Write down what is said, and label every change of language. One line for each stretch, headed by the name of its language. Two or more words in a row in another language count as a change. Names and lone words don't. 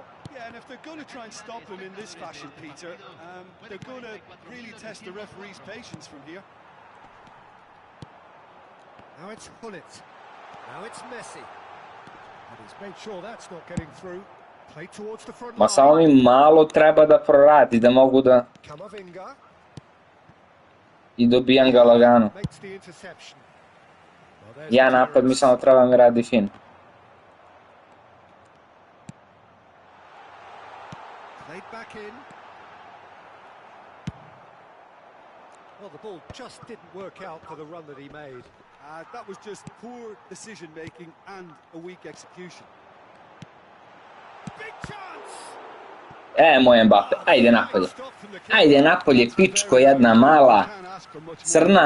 English: Yeah, and if they're going to try and stop him in this fashion, Peter, they're going to really test the referee's patience from here. Now it's Hullet. Now it's Messi. And he's made sure that's not getting through. Play towards the front
Serbian: Ma samo
English: line.
Serbian: mi malo treba da proradi, da mogu da
English: Kamavinga
Serbian: i dobijam ga lagano.
English: makes the interception. Well, there's
Serbian: Ja
English: the
Serbian: napad mi
English: clearance.
Serbian: samo treba mi radi fin.
English: Played back in. Well, the ball just didn't work out for the run that he made. That was just poor decision-making and a weak execution. Big chance!
Serbian: Moj Mbappe, ajde napolje. Ajde napolje, pičko jedna mala,
English: Can't ask for much more
Serbian: crna.